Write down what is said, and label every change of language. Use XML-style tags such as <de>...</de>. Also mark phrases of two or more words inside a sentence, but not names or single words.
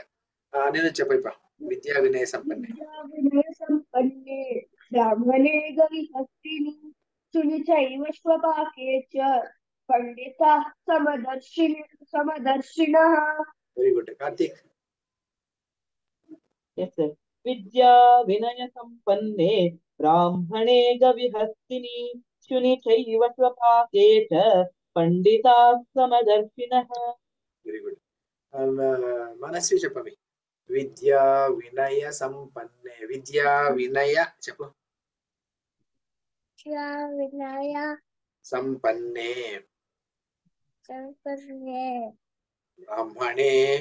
<te>నేను చెప్పైపా.</te> <sa>विद्या विनय संपन्ने ब्राह्मणे गविहस्तिनि शुनि चैव श्वपाके च पण्डिताः समदर्शिनः.</sa> <en>very good. కార్తీక్. Yes, sir.</en> <sa>विद्या विनय संपन्ने ब्राह्मणे गविहस्तिनि शुनि चैव स्वपाके च पंडिताः समदर्शिनः.</sa> <en>very good.</en> <te>మనస్వి చెప్పవి.</te> <sa>विद्या विनय संपन्ने. विद्या विनय చెప్పు. వినయ సంపన్నే సంపన్నే బ్రాహ్మణే</sa>